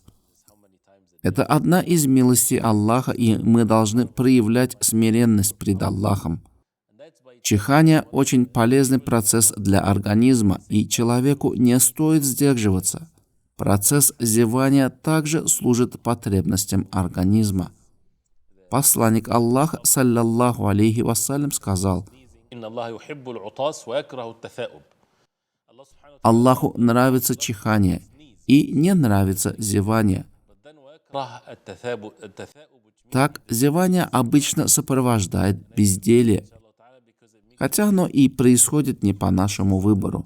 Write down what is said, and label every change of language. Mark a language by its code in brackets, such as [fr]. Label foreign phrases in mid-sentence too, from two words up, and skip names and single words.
[ru] Это одна из милостей Аллаха, и мы должны проявлять смиренность пред Аллахом. Чихание – очень полезный процесс для организма, и человеку не стоит сдерживаться. Процесс зевания также служит потребностям организма. Посланник Аллаха, [ar] صلى الله عليه وسلم, [ru] сказал: Аллаху нравится чихание и не нравится зевание. Так, зевание обычно сопровождает безделье, хотя оно и происходит не по нашему выбору.